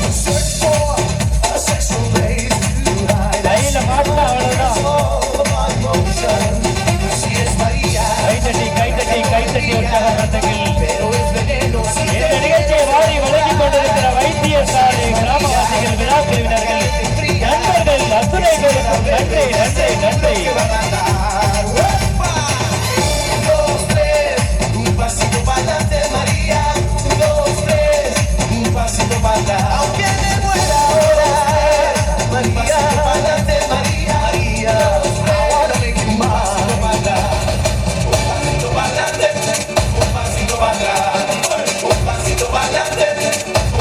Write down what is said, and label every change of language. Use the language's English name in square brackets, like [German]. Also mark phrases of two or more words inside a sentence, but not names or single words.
[Tamil] கையில மாட்டினா அவ்வளவுதான் கைத்தட்டி கைத்தட்டி கைத்தட்டி உற்சாகப்படுத்துங்கள் இந்த நிகழ்ச்சியை வாரி வழங்கிக் கொண்டிருக்கிற வைத்தியசாலை கிராமவாசிகள் விழா பிரிவினர்கள் நண்பர்கள் அத்துணை பேருக்கும் நன்றி நன்றி நன்றி [Spanish] Aunque me muera ahora, María, pa'lante, María, María, ahora me quiero más, un pasito pa'lante, un pasito para atrás, un pasito pa'lante.